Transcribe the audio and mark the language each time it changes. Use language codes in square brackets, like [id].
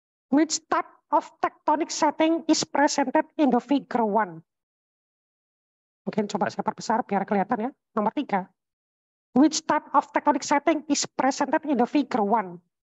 [en] Which type of tectonic setting is presented in the figure 1? [id] Mungkin coba saya perbesar biar kelihatan ya. Nomor 3. [en] Which type of tectonic setting is presented in the figure 1?